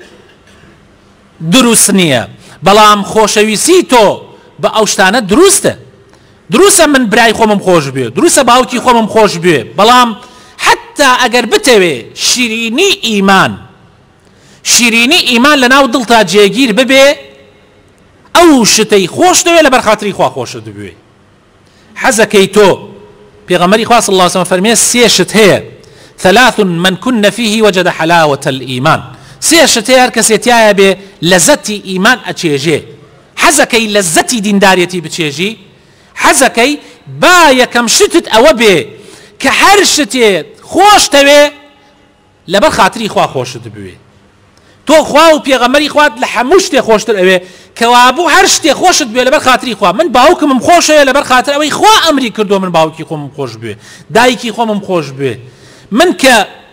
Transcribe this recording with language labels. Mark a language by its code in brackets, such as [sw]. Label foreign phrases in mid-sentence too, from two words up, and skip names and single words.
[ckb] دروست نییە بەڵام خۆشەویستی تۆ بە ئەو شتانە دروستە من برای خۆمم خۆش بێ دروستە باوکی خۆمم خۆش بێ بەڵام حتا ئەگەر بتەوێ شیرینی ئیمان لەناو دڵتا جێگیر ببێ ئەو شتەی خۆش دەوێ لەبەر خاتری خوا خۆشت ببێ حەزەکەی تۆ پێغەمبەری خوا [ar] صلی الله علیه وسلم [ckb] فەرمێ سێ شت هەیە [ar] ثلاث من كن فيه وجد حلاوة الإيمان [ckb] سێ شت هەیە هەر کەسێ تایە بێ لەزەتی ئیمان ئەچێژێ حەزەکەی لەزەتی دینداریەتی بچێژی حەزەکەی با یەکەم شتت ئەوە بێ کە هەر شتێ خۆش دەوێ لەبەر خاتری خوا خۆشت بوێ تۆ خوا و پێغەمبەری خوات لە هەموو شتێ خۆشتر ئەوێ کەوابوو هەر شتێ خۆشت بێ لەبەر خاتری خوا من باوکمم خۆشەیە لەبەر خاتر ئەوەی خوا ئەمری کردو من باوکی خۆمم خۆش بێ دایکی خۆمم خۆش بێ من کە